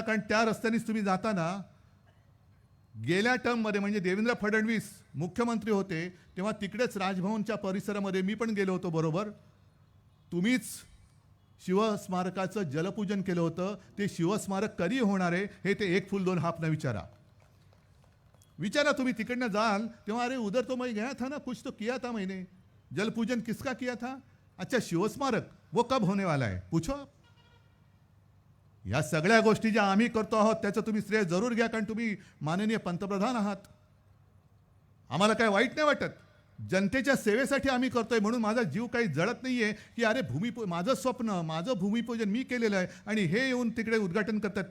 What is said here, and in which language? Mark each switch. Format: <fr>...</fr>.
<mr>कारण त्या रस्त्यानेच तुम्ही जाताना गेल्या टर्ममध्ये म्हणजे देवेंद्र फडणवीस मुख्यमंत्री होते तेव्हा तिकडेच राजभवनच्या परिसरामध्ये मी पण गेलो होतो बरोबर. तुम्हीच शिवस्मारकाचं जलपूजन केलं होतं. ते शिवस्मारक कधी होणार आहे हे ते 1 फूल 2 हात न विचारा. तुम्ही तिकडनं जाल तेव्हा</mr> <hi>अरे उधर तो मैं गया था ना, कुछ तो किया था मैंने, जलपूजन किसका किया था? अच्छा शिवस्मारक वो कब होने वाला है पूछो आप.</hi> <mr>या सगळ्या गोष्टी ज्या आम्ही करतो आहोत त्याचं तुम्ही श्रेय जरूर घ्या, कारण तुम्ही माननीय पंतप्रधान आहात. आम्हाला काय वाईट नाही वाटत, जनतेच्या सेवेसाठी आम्ही करतोय म्हणून माझा जीव काही जळत नाहीये की अरे माझं स्वप्न माझं भूमिपूजन मी केलेलं आहे आणि हे येऊन तिकडे उद्घाटन करतात.</mr>